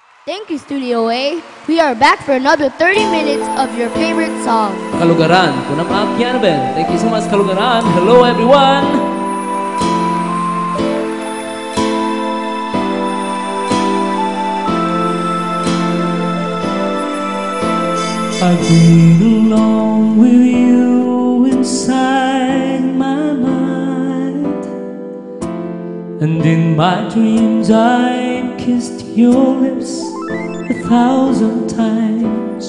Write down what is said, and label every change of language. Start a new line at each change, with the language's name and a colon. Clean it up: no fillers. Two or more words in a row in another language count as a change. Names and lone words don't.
English: Thank you, Studio A. We are back for another 30 minutes of your favorite song.
Iloko: Kalugaran, kunam aakyan ben.
English: Thank you so much, Kalugaran. Hello, everyone. I've been alone with you inside my mind, and in my dreams I've kissed your lips 1,000 times.